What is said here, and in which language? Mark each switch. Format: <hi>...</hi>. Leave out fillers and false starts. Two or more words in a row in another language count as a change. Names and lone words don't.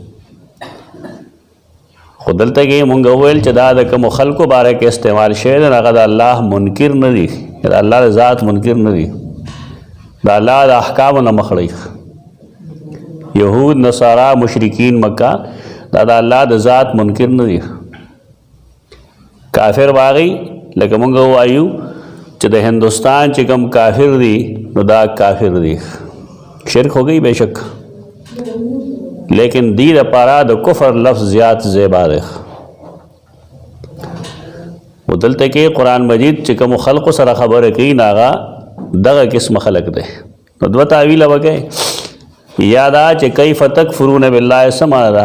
<ps>خو دلته کې مونږ وویل چې دا د کومو خلکو باره کې استعمال شوی دی هغه د الله منکر نه دي، د الله د ذات منکر نه دي، د الله د احکامو نه مخ وړي. یهود، نصارا، مشرکین مکه دا د الله د ذات منکر نه دي. کافر باغی لکه مونږ وایو چې د هندوستان چې کوم کافر دي نو دا کافر دي،</ps> <ur>شرک ہو گئی بے شک،</ur> <ps>لیکن دی دپاره د کفر لفظ زیات زیبا دی. و دلته کې قرآن مجید چې کوم خلقو سره خبره کوي نو هغه دغه قسم خلق دی. نو دوه تاویله وکړئ. یا دا چې</ps> <ar>کیف تکفرون بالله</ar> <ps>څه معنی ده؟</ps>